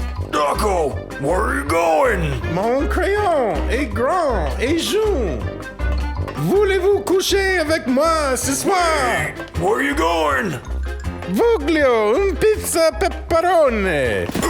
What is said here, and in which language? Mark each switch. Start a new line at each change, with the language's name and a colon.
English: Dokko, where are you going?
French: Mon crayon est grand et jaune. Voulez-vous coucher avec moi ce soir?
English: Where are you going?
Italian: Voglio un pizza pepperoni.